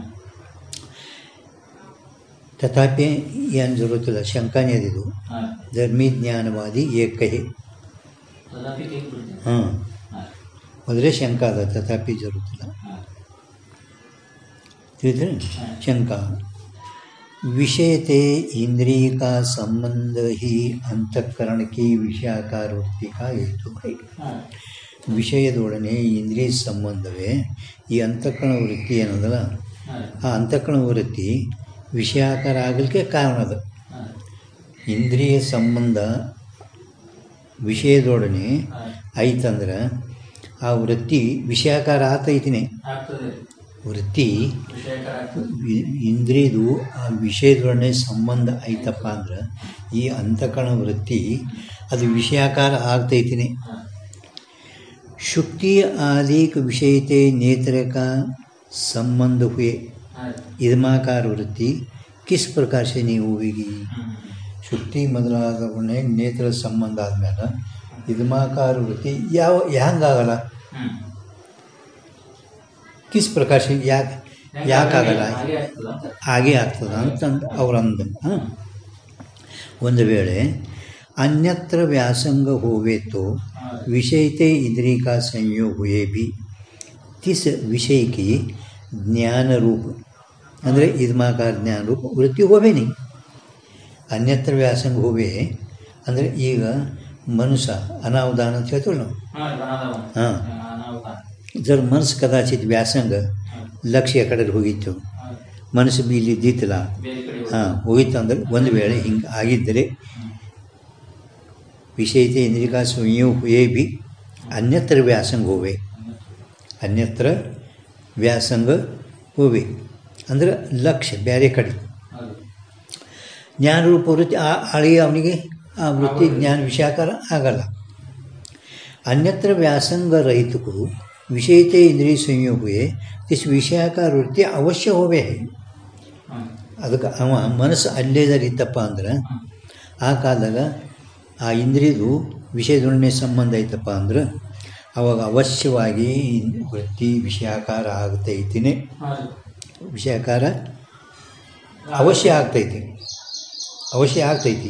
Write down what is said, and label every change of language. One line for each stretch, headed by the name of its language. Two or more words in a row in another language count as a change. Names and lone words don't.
Kannada: ತಥಾಪಿ ಏನು ಜರುತ್ತಿಲ್ಲ, ಶಂಕಾನೇ ಅದಿದು. ಧರ್ಮಜ್ಞಾನವಾದಿ ಏಕಹೇ ಹಾಂ ಮೊದಲೇ ಶಂಕ ಅದ, ತಥಾಪಿ ಜರುತ್ತಿಲ್ಲ ತಿಳಿದ್ರೆ ಶಂಕ.
Hindi: विषयते इंद्रिय का संबंध ही अंतःकरण की विषयाकार वृत्ति का हेतु है.
Kannada: ವಿಷಯದೊಡನೆ ಇಂದ್ರಿಯ ಸಂಬಂಧವೇ ಈ ಅಂತಃಕರಣ ವೃತ್ತಿ ಏನದಲ್ಲ, ಆ ಅಂತಃಕರಣ ವೃತ್ತಿ ವಿಷಯಾಕಾರ ಆಗಲಿಕ್ಕೆ ಕಾರಣ ಅದ. ಇಂದ್ರಿಯ ಸಂಬಂಧ ವಿಷಯದೊಡನೆ ಐತಂದ್ರೆ ಆ ವೃತ್ತಿ ವಿಷಯಾಕಾರ ಆತೈತಿನೇ. ವೃತ್ತಿ ಇಂದ್ರಿಯದು ಆ ವಿಷಯದೊಡನೆ ಸಂಬಂಧ ಐತಪ್ಪ ಅಂದ್ರೆ ಈ ಅಂತಃಕರಣ ವೃತ್ತಿ ಅದು ವಿಷಯಾಕಾರ ಆಗ್ತೈತಿನೇ.
Hindi: शुक्ति आदि विषयते नेत्र का संबंध हुए इदमाकार वृत्ति किस प्रकार से नहीं होगी.
Kannada: शुक्ति ಮೊದಲಾದವನೇ ನೇತ್ರ ಸಂಬಂಧ ಆದಮೇಲೆ ಇದಮಾಕಾರ ವೃತ್ತಿ ಹ್ಯಾಂಗಾಗಲ್ಲ,
Hindi: किस प्रकार से
Kannada: ಯಾಕಾಗಲ್ಲ, ಹಾಗೆ ಆಗ್ತದ ಅಂತಂದು ಅವ್ರಂದು. ಒಂದು ವೇಳೆ
Hindi: अन्यत्र व्यासंग होवे तो विषयते इंद्रिय का संयोग हुए भी तिस विषय की ज्ञान रूप
Kannada: ಅಂದರೆ ಇದ್ಮಾಕಾರ ಜ್ಞಾನ ರೂಪ ವೃತ್ತಿ ಹೋವೇ ನೀ. ಅನ್ಯತ್ರ ವ್ಯಾಸಂಗ ಹೋವೆ ಅಂದರೆ ಈಗ ಮನುಷ್ಯ ಅನಾವಧಾನ ಅಂತ ಹೇಳ್ತೀವಿ ನಾವು. ಹಾಂ, ಜರ ಮನಸ್ಸು ಕದಾಚಿತ್ ವ್ಯಾಸಂಗ ಲಕ್ಷ್ಯ ಕಡೆ ಹೋಗಿತ್ತು, ಮನಸ್ಸು ಬಿ ಇಲ್ಲಿ ಇದ್ದಿತ್ತಲ್ಲ, ಹಾಂ ಹೋಗಿತ್ತು ಅಂದ್ರೆ ಒಂದು ವೇಳೆ ಹಿಂಗೆ ಆಗಿದ್ದರೆ
Hindi: विषयते इंद्रिय का संयोग हुए भी अन्यत्र व्यासंग होवे, अन्यत्र व्यासंग होवे
Kannada: ಅಂದರೆ ಲಕ್ಷ್ಯ ಬೇರೆ ಕಡೆ ಜ್ಞಾನ ರೂಪ ವೃತ್ತಿ ಆಳಿಗೆ ಅವನಿಗೆ ಆ ವೃತ್ತಿ ಜ್ಞಾನ ವಿಷಯಾಕಾರ ಆಗಲ್ಲ.
Hindi: अन्यत्र व्यासंग रहित को विषयते इंद्रिय संयोग हुए इस विषयाकार वृत्ति अवश्य होवे है.
Kannada: ಅದಕ್ಕೆ ಅವ ಮನಸ್ಸು ಅಲ್ಲೇದರಿತ್ತಪ್ಪ ಅಂದ್ರೆ ಆ ಕಾಲದಾಗ ಆ ಇಂದ್ರಿಯದು ವಿಷಯದೊಡನೆ ಸಂಬಂಧ ಐತಪ್ಪ ಅಂದ್ರೆ ಅವಾಗ ಅವಶ್ಯವಾಗಿ ವೃತ್ತಿ ವಿಷಯಾಕಾರ ಆಗ್ತೈತಿನೇ. ವಿಷಯಾಕಾರ ಅವಶ್ಯ ಆಗ್ತೈತಿ.